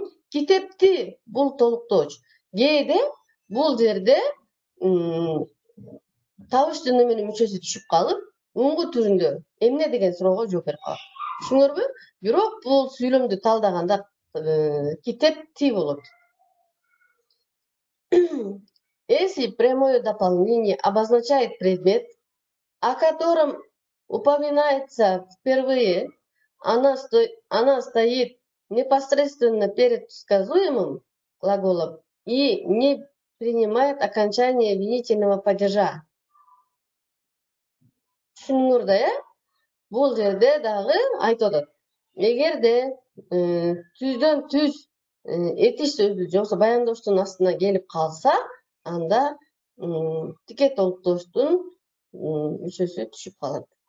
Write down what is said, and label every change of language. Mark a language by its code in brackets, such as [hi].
[ky] Китепти бул толуктооч. Кээде бул жерде табыш жөнөмөнүн мүчөсү түшүп калып, уңгу түрүндө эмне деген суроого жооп берип калат. Түшүңөрбү? Бирок бул сүйлөмдү талдаганда китепти болот. [ru] Если прямое дополнение обозначает предмет, о котором упоминается впервые, она стоит непосредственно перед сказуемым глаголом и не принимает окончание винительного падежа. [ky] Түшүнүңөр да, бул жерде дагы айтып атат. Эгерде түздөн түз этиш сөзү жоксо баяндооштун астына келип калса, анда тике толуктооштун мүчөсү түшүп калат.